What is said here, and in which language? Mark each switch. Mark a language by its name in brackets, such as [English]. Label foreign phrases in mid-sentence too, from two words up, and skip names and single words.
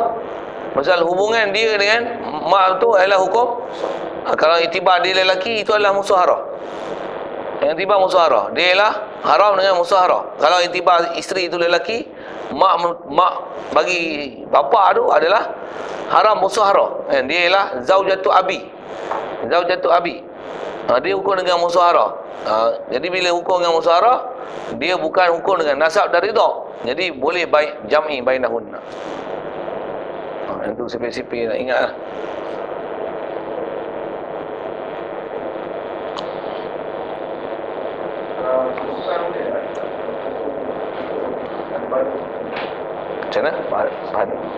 [Malay] Pasal hubungan dia dengan mak tu adalah hukum. Kalau itibar dia lelaki, itu adalah musaharah. Yang itibar musaharah, dia ialah haram dengan musaharah. Kalau itibar isteri itu lelaki, mak bagi bapa tu adalah haram musaharah. Dia ialah [Arabic] زوجة أبي. زوجة أبي. [Malay] Dia hukum dengan musaharah. Jadi bila hukum dengan musaharah, dia bukan hukum dengan nasab dan ridha. Jadi boleh baik [Arabic] جمع بينهن. [Malay] Itu sipir-sipir nak ingat lah. Macam mana? Faham?